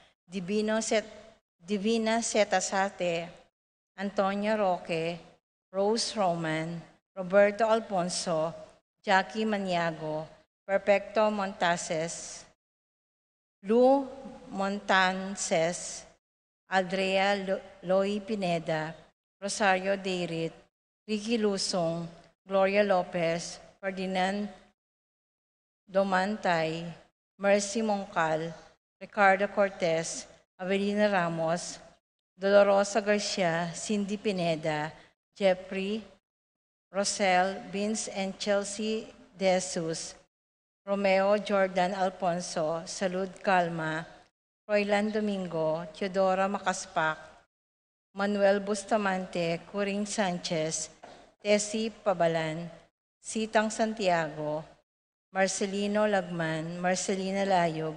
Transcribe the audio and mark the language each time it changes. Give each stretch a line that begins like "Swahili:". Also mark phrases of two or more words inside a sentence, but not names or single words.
English: Divina Setasate, Antonia Roque, Rose Roman, Roberto Alfonso, Jackie Maniago, Perfecto Montases, Lou Montances, Aldrea Loy Pineda, Rosario Deirit, Ricky Lusong, Gloria Lopez, Ferdinand Domantay, Mercy Moncal, Ricardo Cortez, Avelina Ramos, Dolorosa Garcia, Cindy Pineda, Jeffrey, Rosel, Vince and Chelsea De Jesus, Romeo Jordan Alfonso, Salud Calma, Roylan Domingo, Teodora Makaspak, Manuel Bustamante, Coring Sanchez, Tessie Pabalan, Sitang Santiago, Marcelino Lagman, Marcelina Layog,